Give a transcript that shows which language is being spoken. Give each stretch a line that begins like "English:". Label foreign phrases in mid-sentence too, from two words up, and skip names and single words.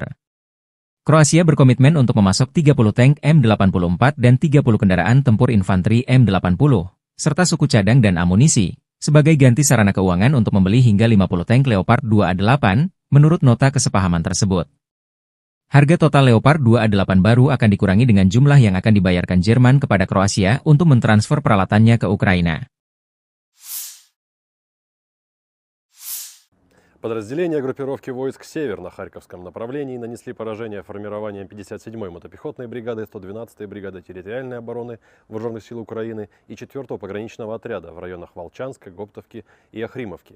Indonesian: Kroasia berkomitmen untuk memasok 30 tank M84 dan 30 kendaraan tempur infanteri M80, serta suku cadang dan amunisi, sebagai ganti sarana keuangan untuk membeli hingga 50 tank Leopard 2A8, menurut nota kesepahaman tersebut. Harga total Leopard 2A8 baru akan dikurangi dengan jumlah yang akan dibayarkan Jerman kepada Kroasia untuk mentransfer peralatannya ke Ukraina.
Russian: Подразделения группировки войск «Север» на Харьковском направлении нанесли поражение формированиям 57-й мотопехотной бригады, 112-й бригады территориальной обороны Вооруженных сил Украины и 4-го пограничного отряда в районах Волчанска, Гоптовки и Охримовки.